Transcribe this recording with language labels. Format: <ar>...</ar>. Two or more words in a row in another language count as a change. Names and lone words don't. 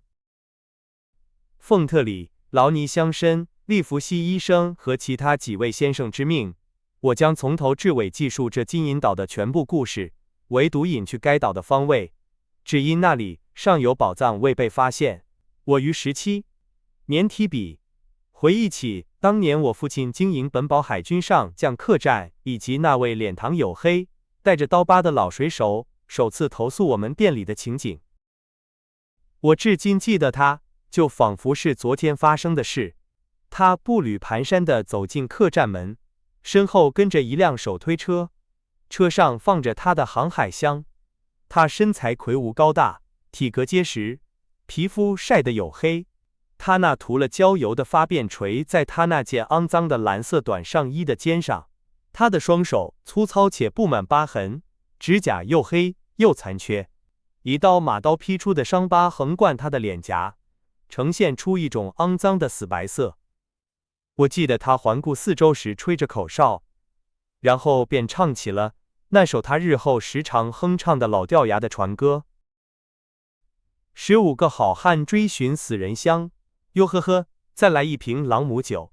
<zh>奉特里、勞尼鄉绅、利弗西醫生和其他幾位先生之命，我將從頭至尾記述這金銀島的全部故事，唯獨隱去該島的方位，只因那裡尚有寶藏未被發現。我於17年提筆，回憶起當年我父親經營本堡海軍上將客棧，以及那位臉龐黝黑、帶着刀疤的老水手首次投宿我們店裡的情景。我至今記得它，就仿佛是昨天發生的事。他步履蹣跚地走進客棧門，身後跟着一輛手推車，車上放着他的航海箱。他身材魁梧高大，體格結實，皮膚曬得黝黑。他那塗了焦油的發辮垂在他那件骯髒的藍色短上衣的肩上。他的雙手粗糙且布滿疤痕，指甲又黑又殘缺，一道馬刀劈出的傷疤橫貫他的臉頰，呈現出一種骯髒的死白色。我記得他環顧四周時吹着口哨，然後便唱起了那首他日後時常哼唱的老掉牙的船歌：15個好漢追尋死人鄉，喲呵呵，再來一瓶朗姆酒。</zh>